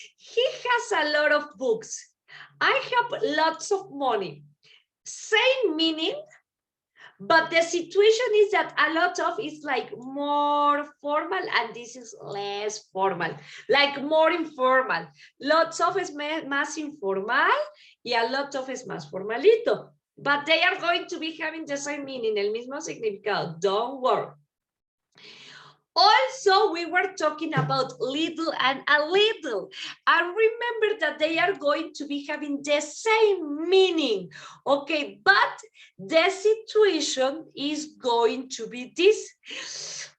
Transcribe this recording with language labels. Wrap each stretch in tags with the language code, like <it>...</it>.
<en>He has a lot of books. I have lots of money. Same meaning, but the situation is that a lot of is like more formal and this is less formal, like more informal.</en> <es>Lots of es más informal y a lot of es más formalito.</es> <en>But they are going to be having the same meaning,</en> <es>el mismo significado.</es> <en>Don't worry. Also, we were talking about little and a little. And remember that they are going to be having the same meaning. Okay, but the situation is going to be this.</en>